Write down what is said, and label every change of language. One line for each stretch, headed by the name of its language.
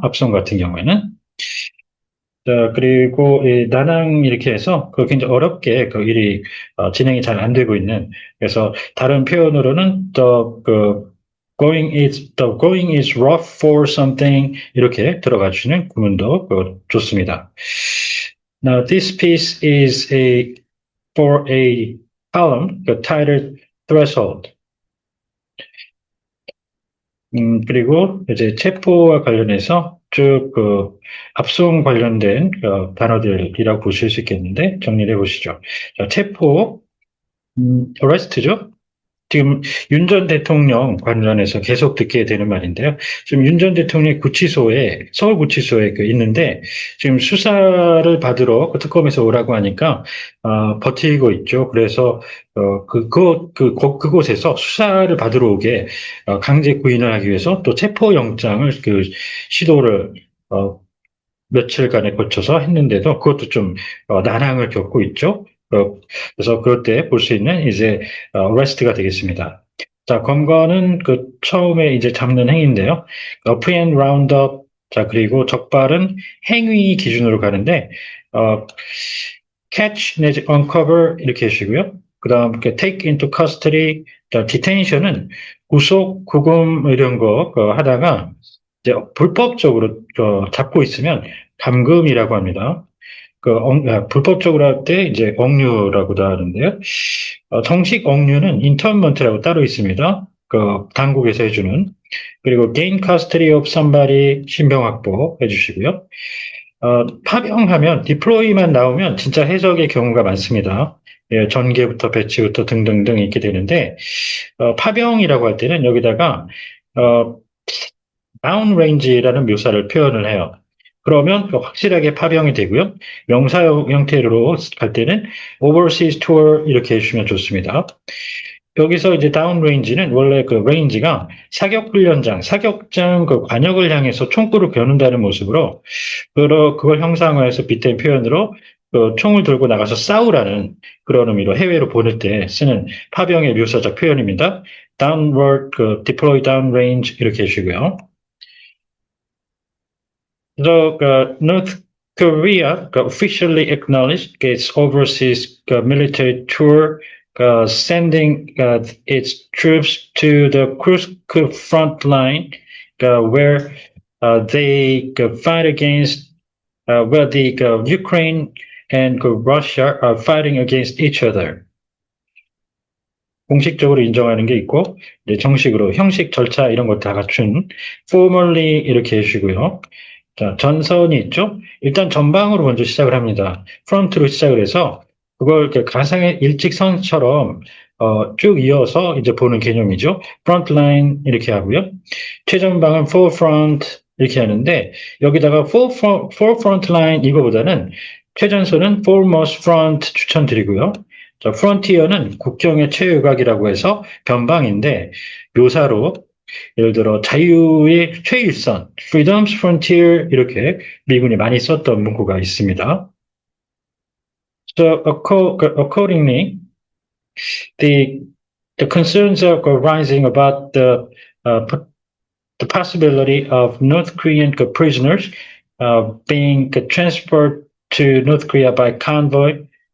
Korean: 앞선 같은 경우에는. 자, 그리고 나랑 이렇게 해서 굉장히 어렵게 일이 진행이 잘 안 되고 있는, 그래서 다른 표현으로는
English: the going is rough for something
Korean: 이렇게 들어가 주시는 구문도 좋습니다.
English: Now this piece is for a column titled threshold.
Korean: 그리고 이제 체포와 관련해서 쭉 압송 관련된 단어들이라고 보실 수 있겠는데 정리를 해보시죠. 자, 체포, arrest죠. 지금 윤 전 대통령 관련해서 계속 듣게 되는 말인데요. 지금 윤 전 대통령이 서울구치소에 있는데, 지금 수사를 받으러 특검에서 오라고 하니까, 버티고 있죠. 그래서, 그곳에서 수사를 받으러 오게, 강제 구인을 하기 위해서 또 체포영장을 시도를, 며칠간에 걸쳐서 했는데도 그것도 좀, 난항을 겪고 있죠. 그래서 그럴 때 볼 수 있는 이제 arrest가 되겠습니다. 자, 검거는 처음에 이제 잡는 행위인데요.
English: apprehend, round up.
Korean: 자, 그리고 적발은 행위 기준으로 가는데 catch 내지 uncover 이렇게 해주시고요. 그다음
English: take into custody.
Korean: 자, detaintion은 구속, 구금 이런 거 하다가 이제 불법적으로 잡고 있으면 감금이라고 합니다. 불법적으로 할 때 이제 억류라고도 하는데요. 정식 억류는 인터먼트라고 따로 있습니다. 당국에서 해주는.
English: 그리고 gain custody of somebody
Korean: 신병 확보 해주시고요. 파병하면 deploy만 나오면 진짜 해석의 경우가 많습니다. 예, 전개부터 배치부터 등등등 있게 되는데 파병이라고 할 때는 여기다가 downrange라는 묘사를 표현을 해요. 그러면 확실하게 파병이 되고요. 명사 형태로 갈 때는 overseas tour 이렇게 해주시면 좋습니다. 여기서 이제 다운레인지는 원래 레인지가 사격장 관역을 향해서 총구를 겨눈다는 모습으로 그걸 형상화해서 빗댄 표현으로 총을 들고 나가서 싸우라는 그런 의미로 해외로 보낼 때 쓰는 파병의 묘사적 표현입니다.
English: downward, deploy downrange
Korean: 이렇게 해주고요.
English: North Korea officially acknowledged its overseas military tour, sending its troops to the Kursk front line, where they fight against, where the Ukraine and Russia are fighting against each other.
Korean: 공식적으로 인정하는 게 있고, 이제 정식으로 형식 절차 이런 거 다 갖춘 formally 이렇게 해주시고요. 자, 전선이 있죠? 일단 전방으로 먼저 시작을 합니다. 프론트로 시작을 해서 그걸 이렇게 가상의 일직선처럼 쭉 이어서 이제 보는 개념이죠. 프론트 라인 이렇게 하고요. 최전방은 forefront 이렇게 하는데 여기다가 forefront line 이거보다는 최전선은 foremost front 추천드리고요. 자, 프론티어는 국경의 최외곽이라고 해서 변방인데 묘사로 예를 들어 자유의 최일선, freedom's frontier 이렇게 미군이 많이 썼던 문구가 있습니다.
English: So accordingly, the concerns are rising about the possibility of North Korean prisoners being transferred to North Korea by convoy.